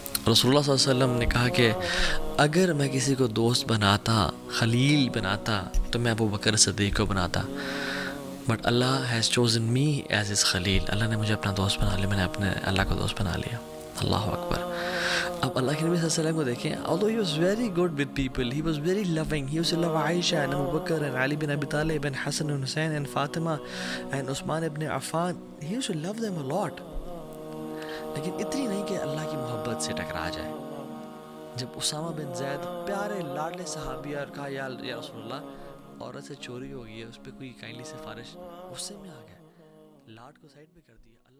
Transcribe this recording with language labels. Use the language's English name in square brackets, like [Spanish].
[Urdu] رسول اللہ صلی اللہ علیہ وسلم نے کہا کہ اگر میں کسی کو دوست بناتا، خلیل بناتا، تو میں ابو بکر صدیق کو بناتا. [English] But Allah has chosen me as his خلیل. [Urdu] اللہ نے مجھے اپنا دوست بنا لیا، میں نے اپنے اللہ کو دوست بنا لیا. [Arabic] اللہ اکبر. [Urdu] اب اللہ کے نبی صلی اللہ علیہ وسلم کو دیکھیں، [English] although he was very good with people, he was very loving, he used to love Aisha and Abu Bakr and Ali bin Abi Talib and Hassan and Hussein and Fatima and Usman ibn Affan. He used to love them a lot. [Urdu] لیکن اتنی نہیں کہ اللہ کی محبت سے ٹکرا جائے. جب اسامہ بن زید پیارے لاڈلے صحابی اور کہا یا رسول اللہ، عورت سے چوری ہو گئی ہے، اس پہ کوئی کائنڈلی سفارش، غصے میں آ گئے، لاڈ کو سائڈ پہ کر دیا.